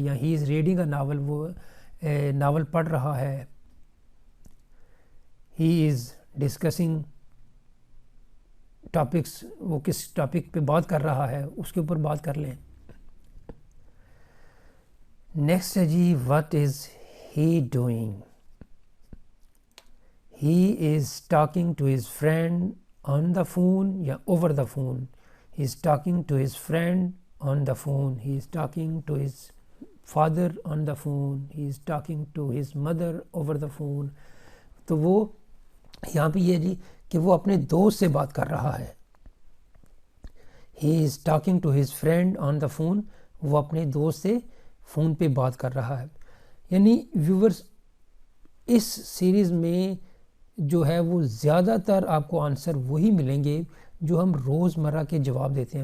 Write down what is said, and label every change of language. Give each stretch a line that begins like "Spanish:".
Urdu: یا
English: he is reading a novel,
Urdu: وہ novel پڑھ رہا ہے.
English: he is discussing topics,
Urdu: وہ کس ٹاپک پہ بات کر رہا ہے اس کے اوپر بات کر لیں. نیکسٹ ہے جی
English: what is he doing, he is talking to his friend on the phone یا over the phone. he is talking to his friend on the phone, he is talking to his father on the phone, he is talking to his mother over the phone.
Urdu: تو وہ یہاں پہ یہ جی کہ وہ اپنے دوست سے بات کر رہا ہے.
English: he is talking to his friend on the phone,
Urdu: وہ اپنے دوست سے فون پہ بات کر رہا ہے. یعنی ویورز اس سیریز میں جو ہے وہ زیادہ تر آپ کو آنسر وہی ملیں گے جو ہم روزمرہ کے جواب دیتے ہیں.